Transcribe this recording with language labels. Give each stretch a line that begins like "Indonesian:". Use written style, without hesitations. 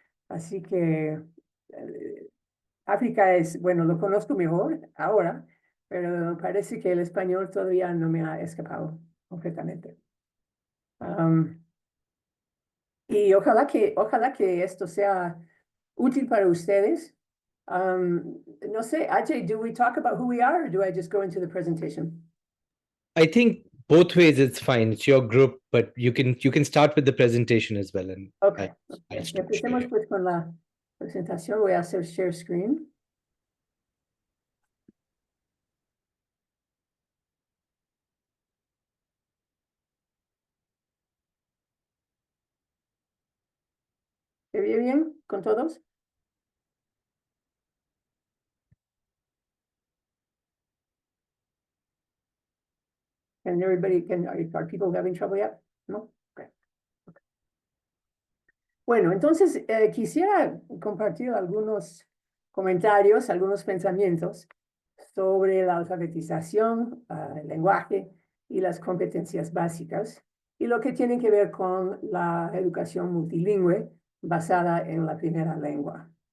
Spanish: Así que África es, bueno, lo conozco mejor ahora, pero parece que el español todavía no me ha escapado completamente. Y ojalá que esto sea útil para ustedes. No sé,
English: Ajay, do we talk about who we are or do I just go into the presentation? I think both ways it's fine. It's your group, but you can start with the presentation as well. And Okay. I'll
Spanish: Empecemos pues con la presentación. Voy a hacer share screen. ¿Se ve bien con todos?
English: Are people having trouble yet? No? Okay.
Spanish: Bueno, entonces quisiera compartir algunos comentarios, algunos pensamientos sobre la alfabetización, el lenguaje y las competencias básicas, y lo que tiene que ver con la educación multilingüe basada en la primera lengua.